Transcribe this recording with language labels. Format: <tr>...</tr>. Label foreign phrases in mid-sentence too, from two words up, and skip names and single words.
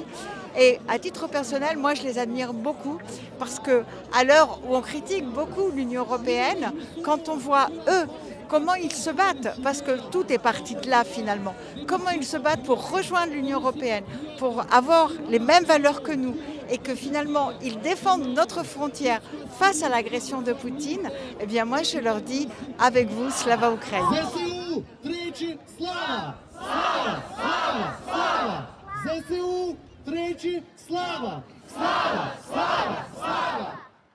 <fr>Et à titre personnel, moi je les admire beaucoup parce qu'à l'heure où on critique beaucoup l'Union européenne, quand on voit eux, comment ils se battent, parce que tout est parti de là finalement, comment ils se battent pour rejoindre l'Union européenne, pour avoir les mêmes valeurs que nous et que finalement ils défendent notre frontière face à l'agression de Poutine, eh bien moi je leur dis avec vous,</fr> <uk>Слава Україні. ЗСУ тричі слава! Слава! Слава! Слава! ЗСУ тричі слава! Слава! Слава! Слава!</uk>